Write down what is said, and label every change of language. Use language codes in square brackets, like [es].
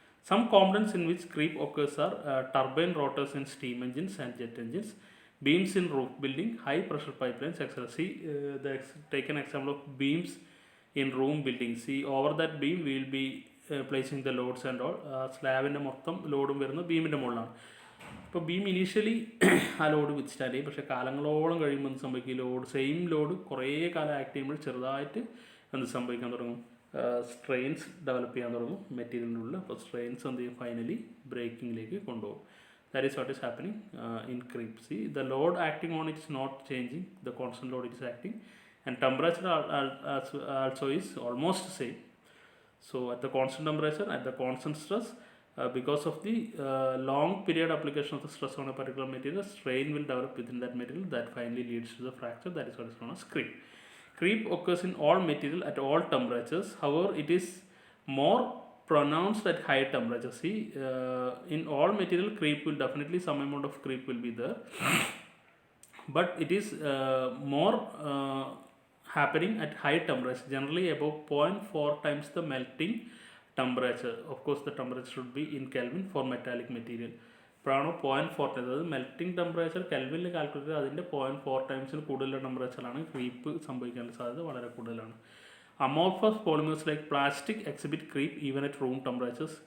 [en] Some components in which creep occurs are turbine rotors in steam engines and jet engines, beams in roof building, high pressure pipelines, etc. See, take an example of beams in room building. See, over that beam we will be placing the loads and all. [ml] സ്ലാബിൻ്റെ മൊത്തം ലോഡും വരുന്നത് ബീമിൻ്റെ മുകളിലാണ്. ഇപ്പോൾ beam initially ആ load withstand ചെയ്യും, പക്ഷേ കാലങ്ങളോളം കഴിയുമ്പോൾ എന്ത് സംഭവിക്കും, സെയിം ലോഡ് കുറേ കാലം ആക്ട് ചെയ്യുമ്പോൾ ചെറുതായിട്ട് എന്ത് സംഭവിക്കാൻ തുടങ്ങും, സ്ട്രെയിൻസ് ഡെവലപ്പ് ചെയ്യാൻ തുടങ്ങും മെറ്റീരിയലിൻ്റെ ഉള്ളിൽ. അപ്പോൾ സ്ട്രെയിൻസ് എന്ത് ചെയ്യും, ഫൈനലി ബ്രേക്കിങ്ങിലേക്ക് കൊണ്ടുപോകും. [en] That is what is happening in creep. See, the load acting on it is not changing, the constant load is acting, and temperature also is almost the same. So at the constant temperature, at the constant stress, because of the long period application of the stress on a particular material, strain will develop within that material that finally leads to the fracture. That is what is known as creep. Creep occurs in all material at all temperatures. However, it is more pronounced at high temperature. See, in all material creep will definitely, some amount of creep will be there, but it is more happening at high temperature, generally above 0.4 times the melting temperature. Of course the temperature should be in Kelvin for metallic material. [ml] ഇപ്പോഴാണ് 0.4 times, അതായത് melting temperature കെൽവിനിൽ calculate ചെയ്ത് അതിൻ്റെ 0.4 ടൈംസിന് കൂടുതലുള്ള ടെമ്പറേച്ചറിലാണ് creep സംഭവിക്കാനുള്ള സാധ്യത വളരെ കൂടുതലാണ്. [en] Amorphous polymers like plastic exhibit creep even at room temperatures.